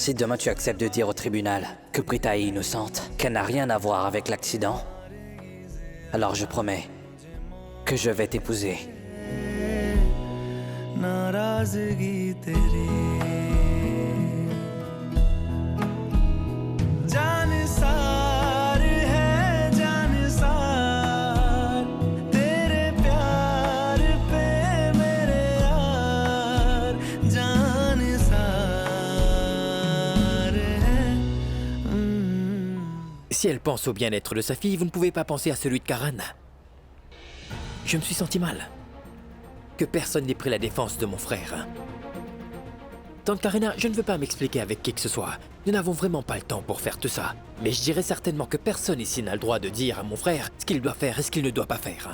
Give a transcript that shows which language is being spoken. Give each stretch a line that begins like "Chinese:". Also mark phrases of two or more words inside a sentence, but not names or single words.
French: Si demain tu acceptes de dire au tribunal que Prita est innocente, qu'elle n'a rien à voir avec l'accident, alors je promets que je vais t'épouser.
Hindi: नाराजगी तेरी जानिसार है जानिसार तेरे प्यार पे मेरे यार जानिसार है
French: Si elle pense au bien-être de sa fille, vous ne pouvez pas penser à celui de Karan. Je me suis senti mal. Que personne n'ait pris la défense de mon frère. Tante Karina, je ne veux pas m'expliquer avec qui que ce soit. Nous n'avons vraiment pas le temps pour faire tout ça. Mais je dirais certainement que personne ici n'a le droit de dire à mon frère ce qu'il doit faire et ce qu'il ne doit pas faire.